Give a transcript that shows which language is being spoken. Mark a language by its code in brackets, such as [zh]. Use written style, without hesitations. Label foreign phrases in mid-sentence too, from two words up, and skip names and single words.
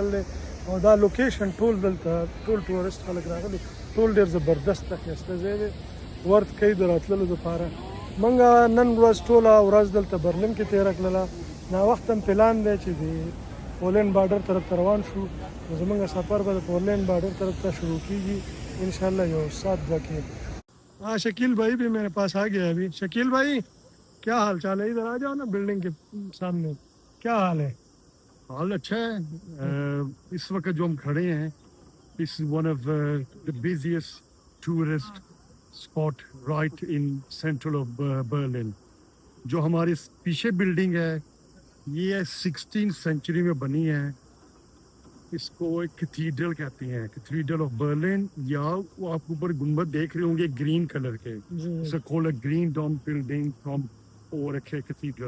[ps] دی او دا لوکیشن ټول دلته ټول ټورسټ خلک راغلي ټول ډېر زبردسته ښایسته ځای دی ورد کوي د راتللو دپاره موږ نن ورځ ټوله ورځ دلته برلین کې تېره کړله ناوخته هم پلان دی چې د پولینډ بارډر طرف ته روان شو نو زموږ سفر به د پولینډ بارډر طرف ته شروع کیږي انشاءاللہ یو سات دو کې [ur] ہاں شکیل بھائی بھی میرے پاس آ گیا ابھی شکیل بھائی کیا حال چال ہے ادھر آ جاؤ نا بلڈنگ کے سامنے کیا حال ہے حال اچھا ہے اس وقت جو ہم کھڑے ہیں اس [en] one of the busiest tourist spot right in central of Berlin. [ur] جو ہمارے پیچھے بلڈنگ ہے یہ 16th سنچری میں بنی ہے. اس کو ایک کیتھیڈرل کہتے ہیں, [en] cathedral of Berlin, [ur] یا وہ آپ اوپر گنبد دیکھ رہے ہوں گے [en] green colour [ur] के. [en] it's called a green dome building from [ur] اور ایک کیتھیڈرل.